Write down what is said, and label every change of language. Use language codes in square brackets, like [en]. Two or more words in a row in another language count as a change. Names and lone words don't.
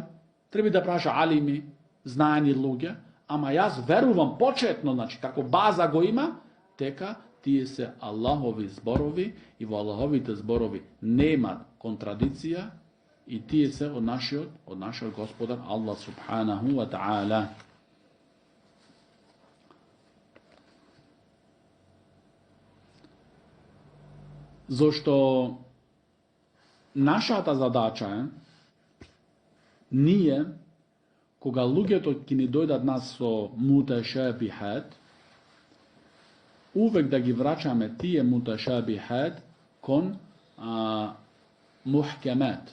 [mk] Треба да праша алими, знаени луѓе, ама јас верувам почетно, како база го има, дека тие се Аллахови зборови и во Аллаховите зборови нема контрадиција и тие се од нашиот Господар Аллах [ar] سبحانه وتعالى. [mk] Зошто нашата задача е ние, кога луѓето ќе ни дојдат нас со муташабихат, увек да ги врачаме тие муташабихат кон мухкемат.